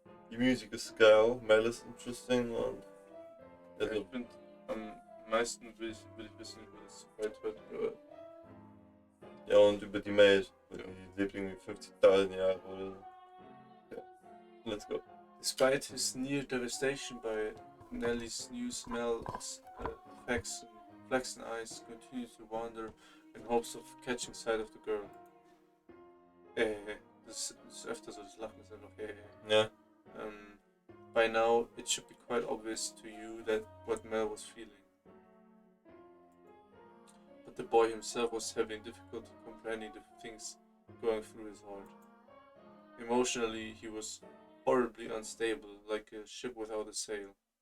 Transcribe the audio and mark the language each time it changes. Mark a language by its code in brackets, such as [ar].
[de] Die Musik ist geil, Mel ist interesting und. Also, ich finde, am meisten will ich wissen über das White-Haired Girl. Ja, und über die Maid. Die lebt irgendwie 50.000 Jahre oder so. [en] Ja. Let's go. Despite his near devastation by Nelly's new smell, flaxen eyes continue to wander in hopes of catching sight of the girl. [de] Das ist öfter so, das Lachen ist einfach Ja. [en] By now, it should be quite obvious to you that what Mel was feeling. But the boy himself was having difficulty comprehending the things going through his heart. Emotionally, he was horribly unstable, like a ship without a sail.